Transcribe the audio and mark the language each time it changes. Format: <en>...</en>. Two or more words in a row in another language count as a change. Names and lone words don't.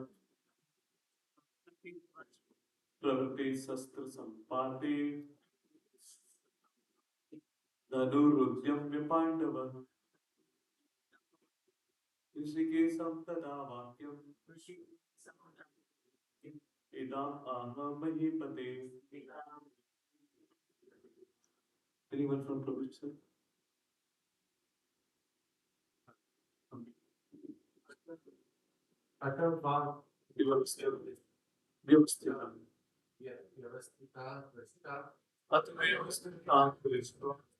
<sa>प्रवृत्ति शस्त्र संपाते धनुरुद्यम्य पांडवः ऋषिकेशं तदा वाक्यम् इदम् आह महीपते.</sa> <en>Anyone from Prabhupada?</en> <sa>Vyavastya. Vyavastya. At vyavastya. Vyavastya.</sa>